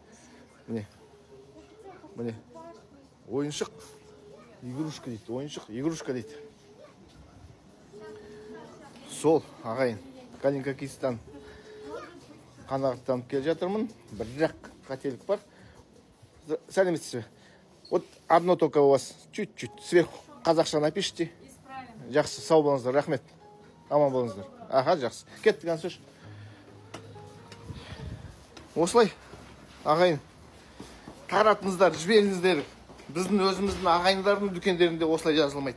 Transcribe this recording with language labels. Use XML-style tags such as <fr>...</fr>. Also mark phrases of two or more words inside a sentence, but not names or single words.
<kk>Міне ойыншық, игрушка дейді. Ойыншық, игрушка дейді. Сол, ағайын. Калинка Kids'тан қанағаттанып келе жатырмын. Бірақ қателік бар. Сәлеметсіз бе?</kk> <ru>Вот одно только у вас чуть-чуть сверху қазақша напишите.</ru> <kk>Жақсы, сау болыңыздар, рахмет. Аман болыңыздар. Жақсы. Кеттік, ансөш. Осылай, ағайын, таратыңыздар, жіберіңіздер. Біздің өзіміздің ағайындардың дүкендерінде осылай жазылмайды.</kk>